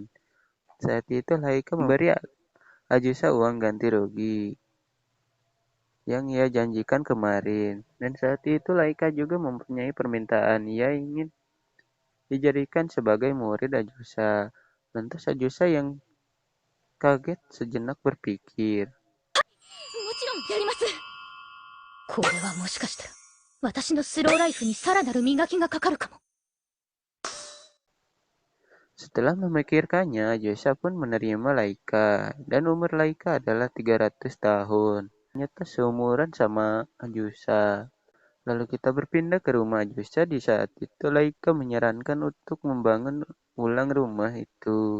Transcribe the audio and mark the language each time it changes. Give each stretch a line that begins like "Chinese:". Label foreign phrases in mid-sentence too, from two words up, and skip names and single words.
Indonesian: Saat itu Laika memberi Ajusa uang ganti rugi yang ia janjikan kemarin. Dan saat itu Laika juga mempunyai permintaan. Ia ingin dijadikan sebagai murid Ajusa. Lantas Ajusa yang kaget sejenak berpikir.
Japanese: もちろんやります。これはもしかしたら私のスローライフにさらなる磨きがかかるかも。
Indonesian: Setelah memikirkannya, Ajusa pun menerima Laika, dan umur Laika adalah 300 tahun. Ternyata seumuran sama Ajusa. Lalu kita berpindah ke rumah Ajusa. Di saat itu Laika menyarankan untuk membangun ulang rumah itu.